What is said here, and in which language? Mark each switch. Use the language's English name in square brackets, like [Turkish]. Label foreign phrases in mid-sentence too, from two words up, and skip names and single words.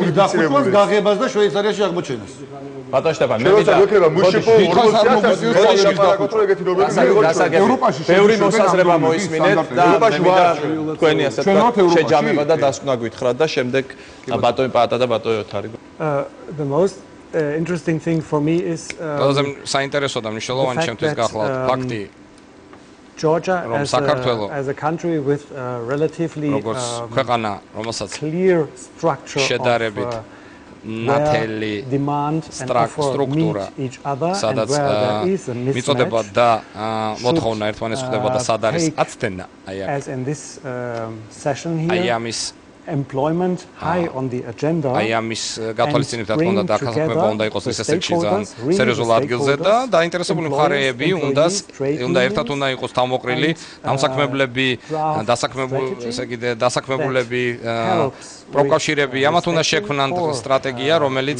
[Georgian] დახუჭვას გაღებას და შვეიცარიაში აღმოჩენას ბატონ შტეფან მე ევროპაში ბევრი მოსაზრება მოისმინეთ და თქვენი ასე შეჯამება და დასკვნა გითხრათ და შემდეგ ბატონი პაატა და ბატონი ოთარი [English] the most interesting thing for me is [Georgian] ყველაზე საინტერესო და მნიშვნელოვანი ჩემთვის გახლავთ ფაქტი [English] Georgia as a country with relatively [Georgian] ქვეყანა რომელსაც [English] clear structure [Georgian] შედარებით ნათელი სტრუქტურა სადაც მიწოდება და მოთხოვნა ერთმანეთს ხდება და სად არის აცდენა აი ამის [English] employment high on the agenda [Georgian] აი ამის გათვალისწინებით რა თქმა უნდა დაქასაქმება უნდა იყოს ეს ესეთი ძალიან სერიოზულ ადგილზე და დაინტერესებული მხარეები უნდა ერთად უნდა იყოს თავმოყრილი დამსაქმებლები დასაქმებულები პროკავშირები ამათ უნდა შექმნან სტრატეგია რომელიც